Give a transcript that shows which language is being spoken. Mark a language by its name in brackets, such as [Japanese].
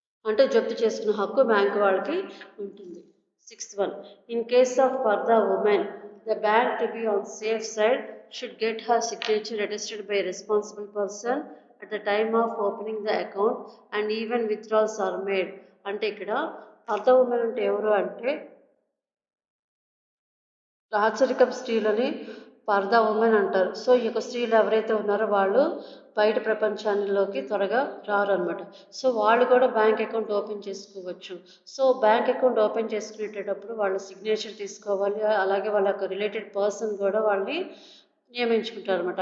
[Telugu] అంటే జప్తు చేసుకున్న హక్కు బ్యాంక్ వాళ్ళకి ఉంటుంది. [English] Sixth one, in case of further women, the bank, to be on safe side, should get her signature attested by a responsible person at the time of opening the account and even withdrawals are made. [Telugu] అంటే ఇక్కడ further women అంటే ఎవరు అంటే రాచరికం స్త్రీలని పర్దా women అంటారు. So ఈ యొక్క స్త్రీలు ఎవరైతే ఉన్నారో వాళ్ళు బయట ప్రపంచాల్లోకి త్వరగా రారు అనమాట. సో వాళ్ళు కూడా బ్యాంక్ అకౌంట్ ఓపెన్ చేసుకోవచ్చు. సో బ్యాంక్ అకౌంట్ ఓపెన్ చేసుకునేటప్పుడు వాళ్ళ సిగ్నేచర్ తీసుకోవాలి, అలాగే వాళ్ళ యొక్క రిలేటెడ్ పర్సన్ కూడా వాళ్ళని నియమించుకుంటారు అనమాట.